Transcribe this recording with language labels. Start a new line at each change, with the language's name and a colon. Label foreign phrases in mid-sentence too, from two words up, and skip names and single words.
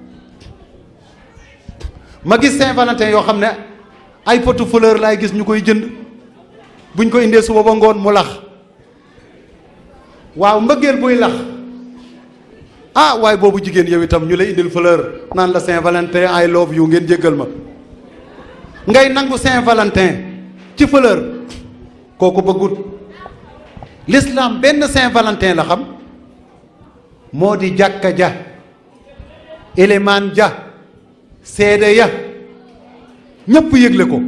Wolof: ma gis Saint-Valentin yoo xam ne ay potu fleur laay gis ñu koy jënd buñ ko indee suba ba ngoon mu lax. waaw mbëggeel buy lax ah waaye boobu jigéen yow itam ñu lay indil fleur naan la Saint-Valentin
English: I love you
Wolof: ngeen jéggal ma ngay nangu Saint-Valentin ci fleur kooku bëggut. l'islam benn Saint-Valentin la xam moo di jàkka ja élément ja seede ya ñépp yëgle ko.